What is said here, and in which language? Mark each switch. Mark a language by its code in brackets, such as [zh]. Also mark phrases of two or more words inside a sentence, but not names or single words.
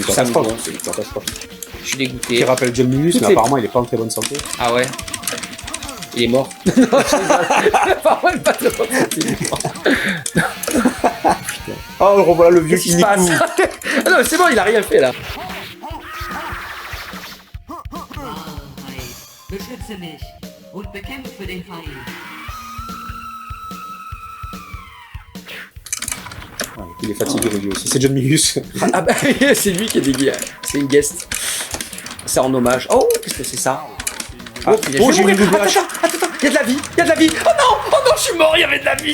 [fr] Ça me catastrophe. gonfle. C'est une catastrophe. Je suis dégoûté. Qui rappelle John Milius, Toutes mais les- apparemment il est pas en très bonne santé. Ah ouais. Il est mort. Non, je rigole. Apparemment, il est pas très bonne santé, il est mort. Oh, revoilà le vieux Qu'est-ce qui se passe? Ah non, mais c'est bon, il a rien fait là. [de] Beschütze mich und bekämpfe den Feind. [fr] Il est fatigué le vieux aussi. C'est John Milius. Ah bah, c'est lui qui est dégueu. C'est une guest. C'est en hommage. Oh, qu'est-ce que c'est ça? Ah, punaise, oh, je vais j'ai une mourir. double Attends, attends, il y a de la vie, il y a de la vie. Oh non, je suis mort, il y avait de la vie.